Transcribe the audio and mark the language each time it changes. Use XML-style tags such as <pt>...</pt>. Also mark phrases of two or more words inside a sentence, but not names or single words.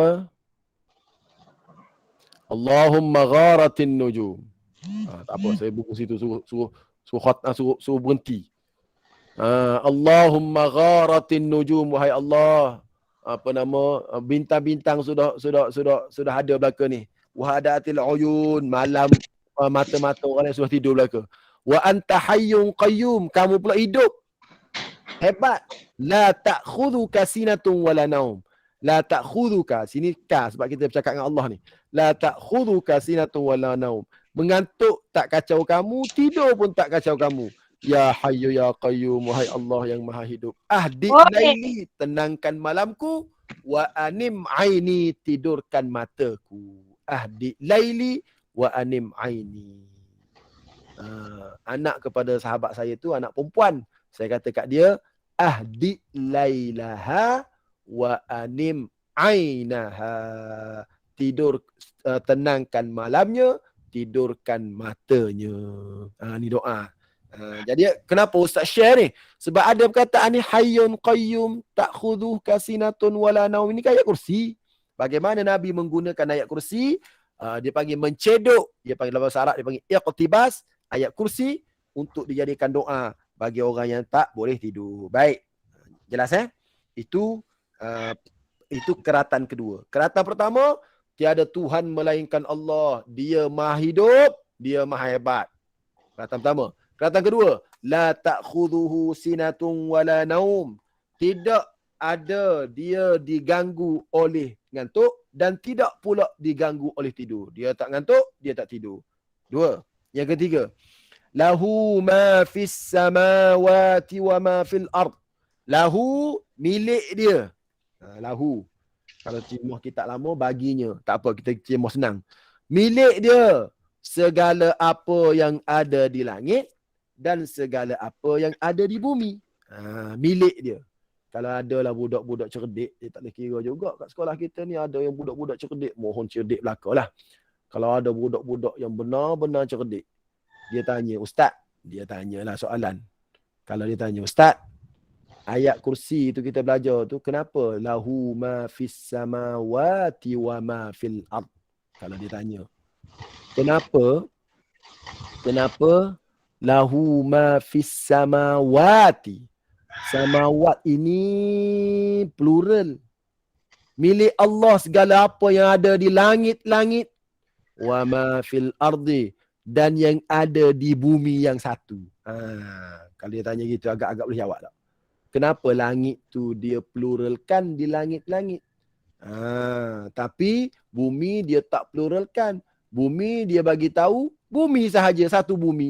<ar>اللهم غارت النجوم.</ar> <ms>Tak apa, saya buku situ suruh berhenti.</ms> <ar>اللهم غارت النجوم,</ar> <ms>wahai Allah. Apa nama, bintang-bintang sudah ada belaka ni.</ms> <ar>وهدأت العيون,</ar> <ms>malam mata-mata orang yang sudah tidur belaka.</ms> <ar>وأنت حي قيوم,</ar> <ms>kamu pula hidup. Hebat.</ms> <ar>لا تأخذك سنة ولا نوم. لا تأخذك,</ar> <ms>sini ka sebab kita bercakap dengan Allah ni.</ms> <ar>لا تأخذك سنة ولا نوم.</ar> <ms>Mengantuk tak kacau kamu, tidur pun tak kacau kamu.</ms> <ar>يا حي يا قيوم,</ar> <ms>wahai Allah yang maha hidup.</ms> <ar>أهدئ ليلي,</ar> <ms>tenangkan malamku.</ms> <ar>وأنم عيني,</ar> <ms>tidurkan mataku.</ms> <ar>أهدئ ليلي وأنم عيني.</ar> <ms>Anak kepada sahabat saya tu anak perempuan. Saya kata kat dia,</ms> <ar>أهدئ ليلها وأنم عينها.</ar> <ms>Tidur, tenangkan malamnya, tidurkan matanya. Ni doa. Jadi kenapa Ustaz share ni? Sebab ada perkataan ni</ms> <ar>حي قيوم تأخذه سنة ولا نوم.</ar> <ms>Ini kan ayat kursi. Bagaimana Nabi menggunakan ayat kursi? Dia panggil mencedok. Dia panggil dalam bahasa Arab, dia panggil iqtibas. Ayat kursi untuk dijadikan doa bagi orang yang tak boleh tidur. Baik. Jelas Itu keratan kedua. Keratan pertama, tiada Tuhan melainkan Allah. Dia Maha hidup, Dia Maha hebat. Keratan pertama. Keratan kedua,</ms> <ar>لا تأخذه سنة ولا نوم.</ar> <ms>Tidak ada dia diganggu oleh ngantuk dan tidak pula diganggu oleh tidur. Dia tak ngantuk, dia tak tidur. Dua. Yang ketiga,</ms> <ar>له ما في السماوات وما في الأرض.</ar> <ms>Lahu, milik dia. Lahu. Kalau cimuh kita lama, baginya. Tak apa, kita cimuh senang. Milik dia segala apa yang ada di langit dan segala apa yang ada di bumi. Milik dia. Kalau adalah budak-budak cerdik, dia tak boleh kira juga. Kat sekolah kita ni ada yang budak-budak cerdik. Mohon cerdik belakalah. Kalau ada budak-budak yang benar-benar cerdik, dia tanya, Ustaz, dia tanyalah soalan. Kalau dia tanya, Ustaz, ayat kursi tu kita belajar tu, kenapa?</ms> <ar>له ما في السماوات وما في الأرض.</ar> <ms>Kalau dia tanya.</ms> <ar>Kenapa له ما في السماوات.</ar> <ms>Samawat ini plural. Milik Allah segala apa yang ada di langit-langit.</ms> <ar>وما في الأرض.</ar> <ms>Dan yang ada di bumi yang satu. Kalau dia tanya gitu agak-agak boleh jawab tak? Kenapa langit tu dia pluralkan di langit-langit? Tapi bumi dia tak pluralkan. Bumi dia bagi tahu bumi sahaja, satu bumi.</ms>